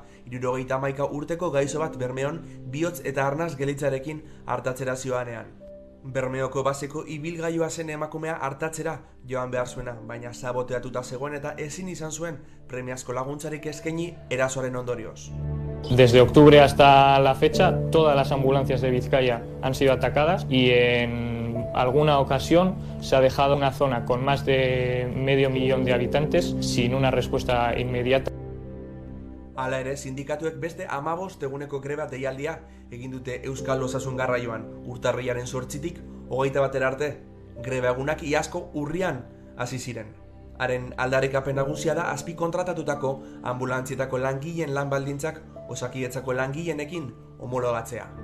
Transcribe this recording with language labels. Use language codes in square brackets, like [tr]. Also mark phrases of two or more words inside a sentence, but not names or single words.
[eu] 71 urteko gaixo bat Bermeon bihotz eta arnaz gelditzarekin artatzera zioanean. Bermeoko baseko ibilgailua zen emakumea artatzera joan behar zuena, baina saboteatuta zegoen eta ezin izan zuen premiazko laguntzarik eskaini erasoaren ondorioz. [es] Desde octubre hasta la fecha, todas las ambulancias de Vizcaya han sido atacadas y en alguna ocasión se ha dejado una zona con más de 500.000 de habitantes sin una respuesta inmediata. [eu] Hala ere, sindikatuek beste 15 eguneko greba deialdia egin dute Euskal Osasun Garraioan, urtarrilaren 8tik 21 arte. Greba egunak iazko urrian hasi ziren. Haren aldarrikapen nagusia da azpi kontratatutako ambulantzietako langileen lan baldintzak Osakidetzako langileenekin homologatzea.